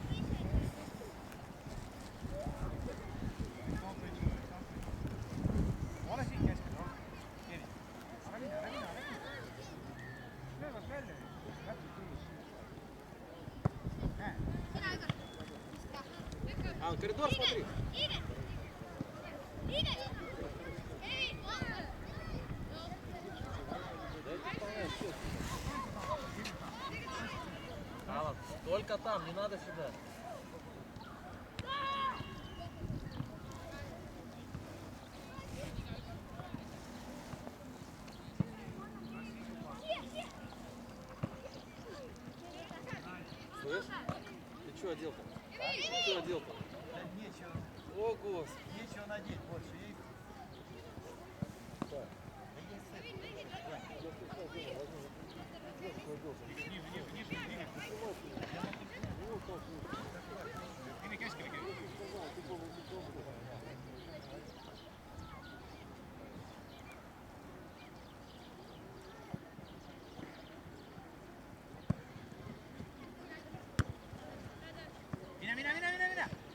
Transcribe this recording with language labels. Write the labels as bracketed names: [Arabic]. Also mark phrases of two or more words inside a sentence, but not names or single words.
[Estonian] Ole siin keskel, ole. Kiri. Ära mine, ära mine, ära mine. Löövad välja. Läbi tuus. Näe. [Russian] А, коридор смотри. Алла, только там, не надо сюда. Слышь? Ты что одел-то? Ты что одел-то? Нечего. О, Господи. Нечего надеть больше. Ей. [Estonian] Mine keskele käi. Mine!